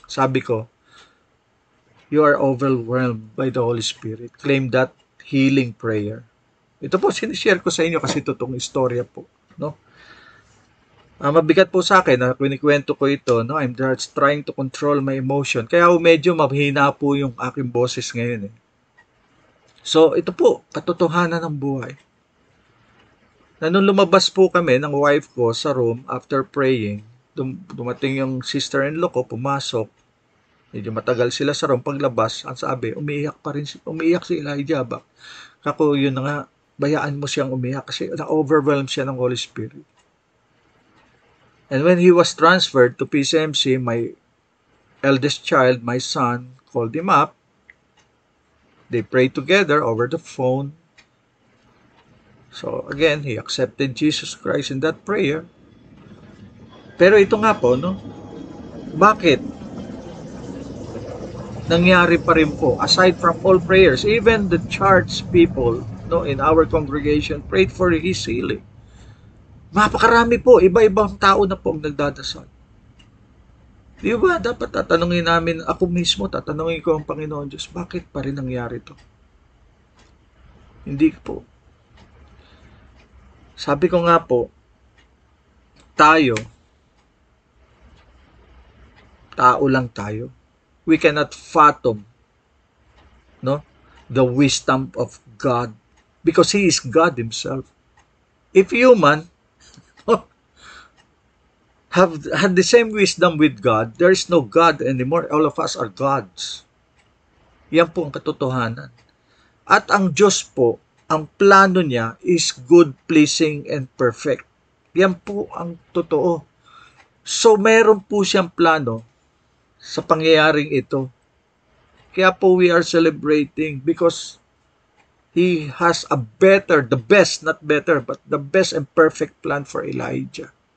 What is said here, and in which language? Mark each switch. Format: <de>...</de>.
<tl>Sabi ko,</tl> <en>you are overwhelmed by the Holy Spirit. Claim that healing prayer.</en> <tl>Ito po, sinishare ko sa inyo kasi totoong istorya po. No? Mabigat po sa akin na kinikwento ko ito. No?</tl> <en>I'm just trying to control my emotion.</en> <tl>Kaya medyo mahina po yung aking boses ngayon. So, ito po, katotohanan ng buhay. Na nung lumabas po kami ng wife ko sa room</tl> <en>after praying,</en> <tl>dumating yung sister-in-law ko, pumasok. Medyo matagal sila sa room. Paglabas, ang sabi, umiiyak si Elijah ba? Kako, yun na nga, bayaan mo siyang umiyak kasi na-overwhelm siya ng Holy Spirit.</tl> <en>And when he was transferred to PCMC, my eldest child, my son, called him up. They prayed together over the phone. So again, he accepted Jesus Christ in that prayer.</en> <tl>Pero ito nga po, no? Bakit? Nangyari pa rin po,</tl> <en>aside from all prayers, even the church people, no, in our congregation prayed for his healing.</en> <tl>Napakarami po, iba-ibang tao na po ang nagdadasal. Di ba, dapat tatanungin namin, ako mismo, tatanungin ko ang Panginoon Diyos, bakit pa rin nangyari to? Hindi po. Sabi ko nga po, tayo, tao lang tayo.</tl> <en>We cannot fathom, no, the wisdom of God because He is God Himself. If human have had the same wisdom with God, there is no God anymore. All of us are gods.</en> <tl>Yan po ang katotohanan. At ang Diyos po, ang plano niya</tl> <en>is good, pleasing, and perfect.</en> <tl>Yan po ang totoo. So, meron po siyang plano sa pangyayaring ito. Kaya po</tl> <en>we are celebrating because He has a better, the best, not better, but the best and perfect plan for Elijah.</en>